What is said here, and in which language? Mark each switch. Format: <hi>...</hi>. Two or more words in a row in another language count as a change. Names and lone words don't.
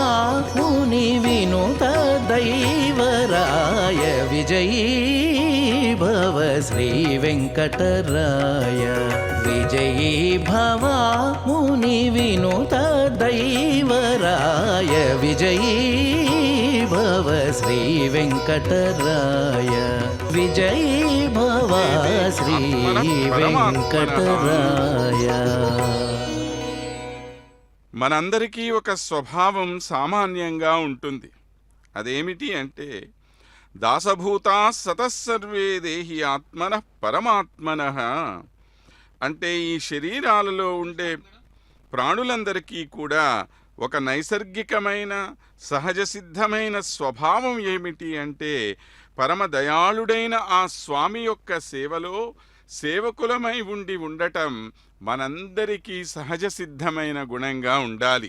<sa>मुनि विनुत दैवराय विजयी भव श्री वेंकटराय विजयी भवा मुनि विनुत दैवराय विजयी भव श्री वेंकटराय विजयी भव श्री वेंकटराय.</sa> <te>మనందరికీ ఒక స్వభావం సామాన్యంగా ఉంటుంది. అదేమిటి అంటే</te> <sa>దాసభూతా సతస్సర్వే దేహి ఆత్మనః పరమాత్మనః.</sa> <te>అంటే ఈ శరీరాలలో ఉండే ప్రాణులందరికీ కూడా ఒక నైసర్గికమైన సహజ సిద్ధమైన స్వభావం ఏమిటి అంటే పరమ దయాళుడైన ఆ స్వామి యొక్క సేవలో సేవకులమై ఉండి ఉండటం మనందరికీ సహజ సిద్ధమైన గుణంగా ఉండాలి.</te>